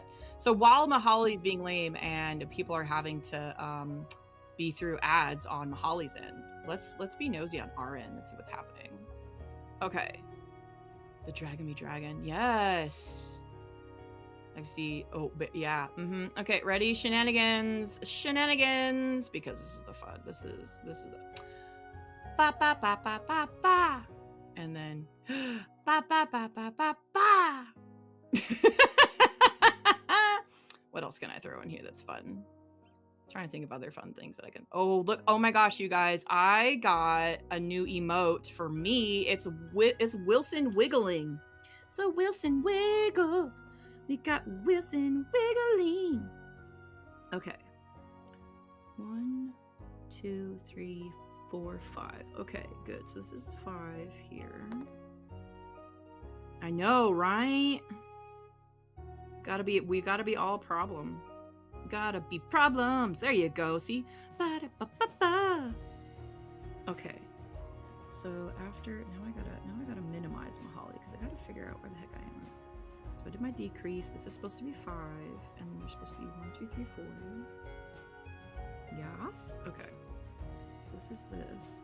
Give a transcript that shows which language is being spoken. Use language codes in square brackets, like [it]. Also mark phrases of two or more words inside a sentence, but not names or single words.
[en] So while Mahali's being lame and people are having to be through ads on Mahali's end, let's be nosy on our end and see what's happening. Okay, the Dragon Me Dragon, yes. I see. Oh, but yeah. Okay, ready? Shenanigans, because this is the fun. This is the ba ba ba ba ba ba, and then ba ba ba ba ba ba. What else can I throw in here that's fun? Trying to think of other fun things that I can. Oh, look. Oh my gosh, you guys. I got a new emote for me. It's Wilson wiggling. It's a Wilson wiggle. We got Wilson wiggling. Okay. 1, 2, 3, 4, 5. Okay, good. So this is 5 here. I know, right? We gotta be all problem. Gotta be problems. There you go. See? Ba-da-ba-ba-ba. Okay. So after now I gotta minimize Mahali because I gotta figure out where the heck I am. So I did my decrease. This is supposed to be 5, and then there's supposed to be 1, 2, 3, 4. Yes. Okay. So this is this.